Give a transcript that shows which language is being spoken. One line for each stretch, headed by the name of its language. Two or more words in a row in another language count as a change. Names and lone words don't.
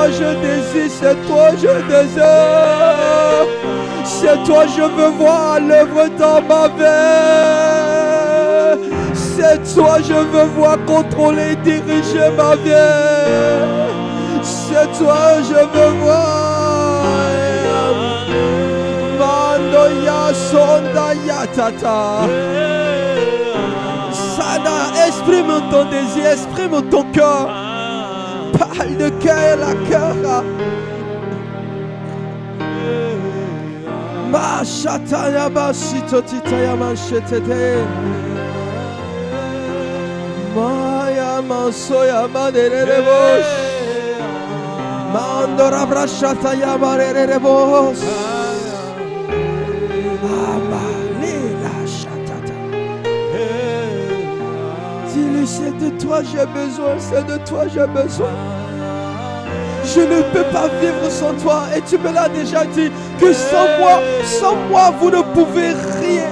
French: je désire, c'est toi je désire, c'est toi je veux voir l'œuvre dans ma vie, c'est toi je veux voir contrôler, diriger ma vie, c'est toi je veux voir. Mandoya sonda yatata. Sana, exprime ton désir, exprime ton cœur. Parle de cœur à cœur. Ma chataya basito titaya manchetete. Maya mansoya maderere bosh. Mandora brachataya marere bosh. C'est de toi j'ai besoin, c'est de toi j'ai besoin. Je ne peux pas vivre sans toi. Et tu me l'as déjà dit que sans moi vous ne pouvez rien.